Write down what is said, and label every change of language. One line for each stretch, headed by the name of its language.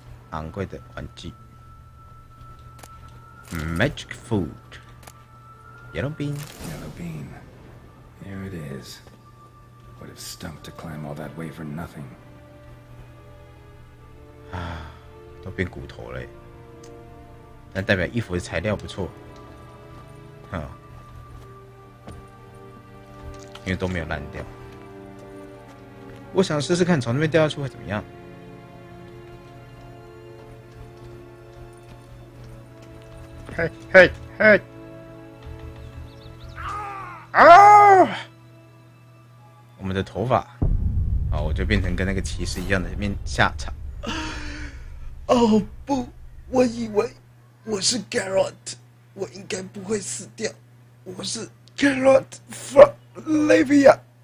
Chinese: 昂贵的玩具 ，Magic Food， Yellow Bean，
English: Yellow bean. Here it is. Would have stunk to climb all that way for nothing.
Chinese: 啊，都变骨头了耶，那代表衣服的材料不错，啊，因为都没有烂掉。我想试试看从那边掉下去会怎么样。嘿嘿嘿！啊！我们的头发，好，我就变成跟那个骑士一样的面下场。哦不，我以为我是 Geralt， 我应该不会死掉。我是 Geralt from Livia。